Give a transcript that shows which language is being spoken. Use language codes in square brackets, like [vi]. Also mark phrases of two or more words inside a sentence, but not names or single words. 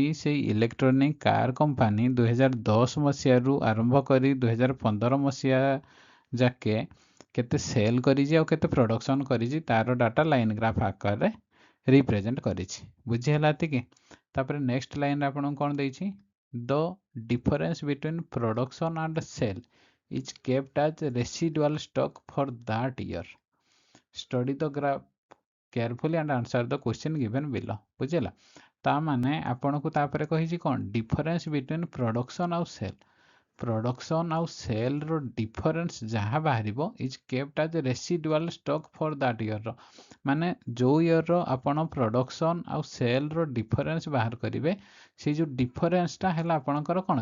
[or] ସେଇ ଇଲେକ୍ଟ୍ରୋନିକ୍ କାର୍ କମ୍ପାନୀ 2010 ମସିହାରୁ ଆରମ୍ଭ କରି 2015 ମସିହା ଯାକେ କେତେ ସେଲ୍ କରିଛି ଆଉ କେତେ ପ୍ରଡକ୍ସନ୍ କରିଛି, ତାର [en] data line graph [or] ଆକାରରେ ରିପ୍ରେଜେଣ୍ଟ କରିଛି। ବୁଝିହେଲା ଏତିକି? ତାପରେ [en] next lineରେ [or] ଆପଣଙ୍କୁ କ'ଣ ଦେଇଛି? [en] the difference between production and sale is kept as residual stock for that year. Study the graph carefully and answer the question given below. [or] ବୁଝିଲା? ତା ମାନେ ଆପଣଙ୍କୁ ତାପରେ କହିଛି କ'ଣ? [en] difference between production ଆଉ ସେଲ୍। [or] ପ୍ରଡକ୍ସନ୍ ଆଉ ସେଲ୍ର ଡିଫରେନ୍ସ ଯାହା ବାହାରିବ [en] is kept as residual stock for that yearର। [or] ମାନେ ଯେଉଁ ଇୟର୍ର ଆପଣ ପ୍ରଡକ୍ସନ୍ ଆଉ ସେଲ୍ର ଡିଫରେନ୍ସ ବାହାର କରିବେ, ସେଇ ଯେଉଁ ଡିଫରେନ୍ସଟା ହେଲା ଆପଣଙ୍କର କ'ଣ?